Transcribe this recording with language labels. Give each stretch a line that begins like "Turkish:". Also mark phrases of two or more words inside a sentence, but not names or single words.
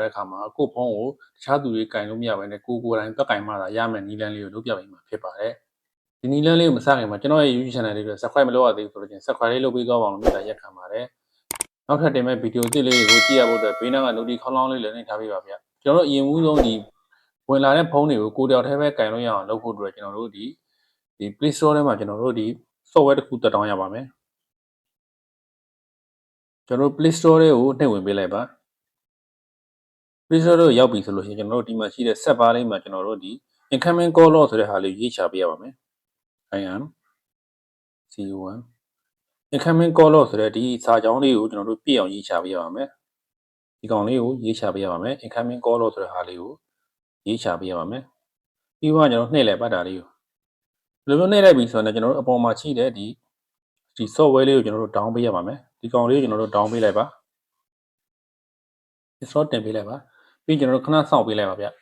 Burmese: တဲ့အခါမှာကို့ဖုန်းကိုတခြားသူတွေကင်လို့မရဘဲနဲ့ကိုယ်တိုင်သက်ကင်မှသာရမယ်နည်းလမ်းလေးကိုလုပ်ပြပေးမှာဖြစ်ပါတယ်ဒီနည်းလမ်းလေးကိုမစခင်မှာကျွန်တော်ရဲ့ YouTube channel လေးတွေ Subscribe မလုပ်ရသေးဘူးဆိုတော့Subscribe လေးလုပ်ပေးသွားပါအောင်လို့မျှော်ရက်ခံပါတယ်နောက်ထပ်တင်မဲ့ဗီဒီယိုအသစ်လေးတွေကိုကြည့်ရဖို့အတွက်ဘေးနားက notification ခေါင်းလောင်းလေးလည်းနှိပ်ထားပေးပါဗျကျွန်တော်တို့အရင်ဦးဆုံးဒီဝင်လာတဲ့ဖုန်းတွေကိုကိုတယောက်တည်းပဲကင်လို့ရအောင်လုပ်ဖို့အတွက်ကျွန်တော်တို့ဒီ Play Store ထဲမှာကျွန်တော်တို့ဒီ software တစ်ခုတက်တောင်းရပါမယ် ကျွန်တော်တို့ Play Store တွေကိုနှိပ်ဝင်ပေးလိုက်ပါ Play Store ကိုရောက်ပြီဆိုလို့ရှိရင်ကျွန်တော်တို့ဒီမှာရှိတဲ့ set bar လေးမှာကျွန်တော်တို့ဒီ
English: incoming call log
Burmese: ဆိုတဲ့ဟာ လေးရေးချပေးရပါမယ်
English: IM C1 incoming call log
Burmese: ဆိုတဲ့ဒီစာကြောင်းလေးကိုကျွန်တော်တို့ပြည့်အောင်ရေးချပေးရပါမယ်ဒီကောင်လေးကိုရေးချပေးရပါမယ်
English: incoming call log
Burmese: ဆိုတဲ့ဟာလေးကိုရေးချပေးရပါမယ်ပြီးတော့ကျွန်တော်နှိပ်လိုက်ပါဒါလေးကိုဒီလိုမျိုးနှိပ်လိုက်ပြီဆိုတော့ကျွန်တော်တို့အပေါ်မှာရှိတဲ့ဒီ software လေးကိုကျွန်တော်တို့ down ပေးရပါမယ်ဒီကောင်လေးကိုကျွန်တော်တို့ down ပေးလိုက်ပါ install တင်ပေးလိုက်ပါပြီးကျွန်တော်တို့ခဏစောင့်ပေးလိုက်ပါဗျ